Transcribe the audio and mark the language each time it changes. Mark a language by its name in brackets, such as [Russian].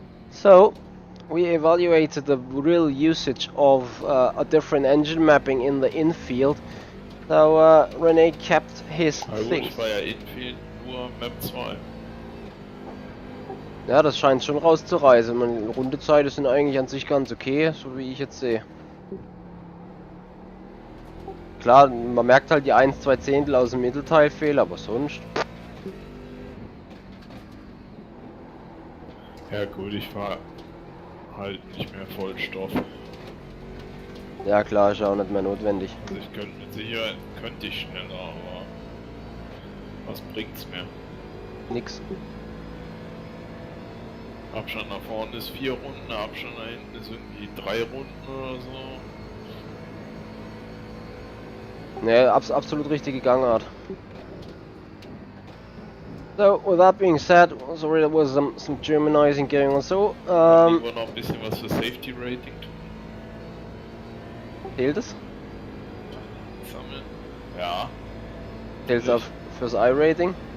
[English] So, we evaluated the real usage of a different engine mapping in the infield. So René kept his things. [German] Ich war ja Infield nur Map 2. Ja, das scheint schon rauszureißen. Meine Rundezeiten sind eigentlich an sich ganz okay, so wie ich jetzt sehe. Klar, man merkt halt die 1-2 Zehntel aus dem Mittelteil fehlen, aber sonst. Ja gut, ich war halt nicht mehr Vollstoff. Ja klar, ist auch nicht mehr notwendig. Also ich könnte mit Sicherheit schneller, aber was bringt's mir? Nix. Abstand nach vorne ist 4 Runden, Abstand nach hinten ist irgendwie 3 Runden oder so. Ne, absolut richtige Gangart. [English] So, with that being said, sorry, there was some Germanizing going on. So, [German] Lieber noch ein bisschen was für Safety Rating tun. Zählt es? Sammeln? Ja. Zählt es auch fürs iRating?